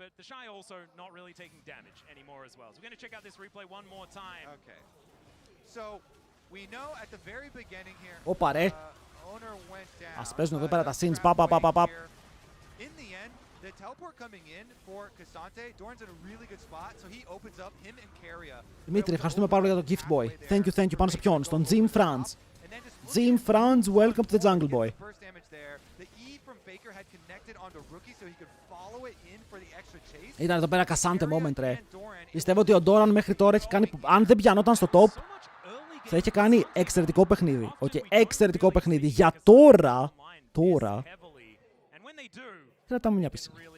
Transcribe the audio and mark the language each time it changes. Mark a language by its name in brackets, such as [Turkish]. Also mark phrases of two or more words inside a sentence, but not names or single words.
[Greek] Όπα ρε. Ας παίζουν εδώ πέρα τα scenes. Παπ. Δημήτρη, ευχαριστούμε πάρα πολύ για το [English] gift boy. Thank you. [Greek] Πάνω σε ποιον? Στον Jim Franz. [English] Jim Franz, welcome to the jungle boy. [Greek] Ήταν εδώ πέρα Κασάντε moment, ρε. Πιστεύω ότι ο Doran μέχρι τώρα έχει κάνει... Αν δεν πιανόταν στο top, θα είχε κάνει εξαιρετικό παιχνίδι. Εξαιρετικό παιχνίδι. Για τώρα... Κρατάμε μια πισίνα.